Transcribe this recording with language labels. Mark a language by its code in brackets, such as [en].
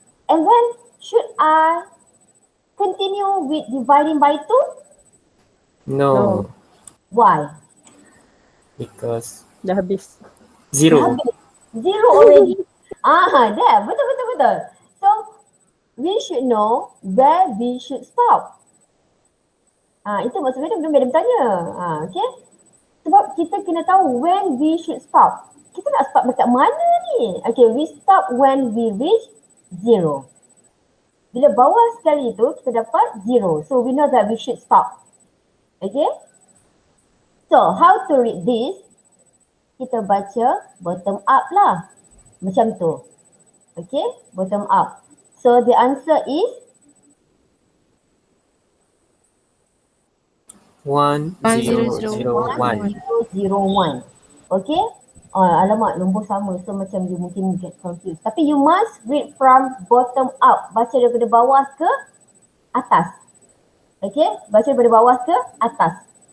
[en] And then should I continue with dividing by 2? No. Why? Because [ms] Dah habis. 0. Habis. 0 [en] already. There. [ms] Betul. [en] So we should know where we should stop. [ms] Itu maksudnya belum ada bertanya. Okay? Sebab kita kena tahu [en] when we should stop. [ms] Kita nak stop dekat mana ni? Okay, [en] we stop when we reach 0. [ms] Bila bawah sekali itu, kita dapat 0. [en] So, we know that we should stop. Okay? So, how to read this? [ms] Kita baca [en] bottom up [ms] lah. Macam tu. Okay? [en] Bottom up. So, the answer is 1 0 0 1. [ms] 001. Okay? Alamak, nombor sama. [en] So [ms] macam [en] you [ms] mungkin [en] get confused. [ms] Tapi [en] you must read from bottom up. [ms] Baca daripada bawah ke atas. Okay? Baca daripada bawah ke atas.